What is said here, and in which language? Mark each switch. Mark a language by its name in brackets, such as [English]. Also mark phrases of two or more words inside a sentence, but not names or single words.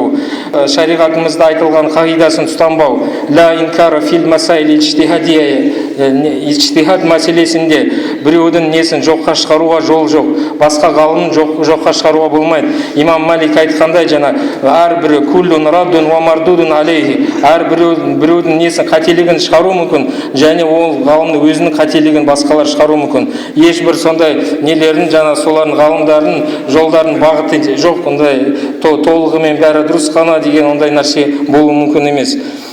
[Kazakh] Шариғатымызда айтылған қағидасын ұстанбау. [Arabic] لا إنكار في المسائل الاجتهادية. [Kazakh] Ижтихад мәселесінде біреудің несін жоққа шығаруға жол жоқ. Басқа ғалымын жоққа шығаруға болмайды. Имам Малик айтқандай, әрбір [Arabic] كل راد ومردود عليه. [Kazakh] Біреудің несін қателігін шығару мүмкін, және ол ғалымның өзінің қателігін басқалар шығару мүмкін. Ешбір сондай нелерін, солардың ғалымдардың жолдарын бағыты жоқ, ондай толығымен бәрі дұрыс қана деген ондай нәрсе болуы мүмкін емес.